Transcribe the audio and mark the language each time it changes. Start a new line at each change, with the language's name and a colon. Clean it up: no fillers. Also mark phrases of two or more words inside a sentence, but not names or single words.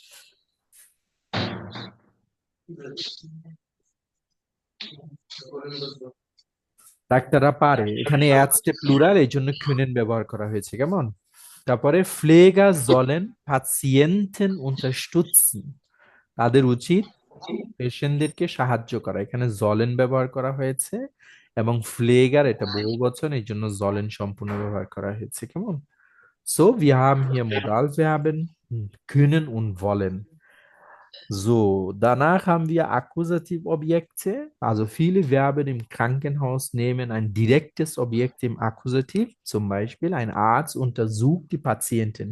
Bangla: ডাক্তাররা পারে, এখানে Ärzte প্লুরাল, এই জন্য können ব্যবহার করা হয়েছে। কেমন?
German: তারপরে Pfleger sollen Patienten unterstützen.
Bangla: তাদের উচিত পেশেন্টদেরকে সাহায্য করা, এখানে জলেন ব্যবহার করা হয়েছে। এবং ফ্লেগার এটা বহুবচন, এই জন্য জলেন সম্পূর্ণ ব্যবহার করা হয়েছে। কেমন?
German: So, wir haben hier Modalverben können und wollen. So, danach haben wir Akkusativobjekte. Also viele Verben im Krankenhaus nehmen ein direktes Objekt im Akkusativ. Zum Beispiel ein Arzt untersucht die Patienten.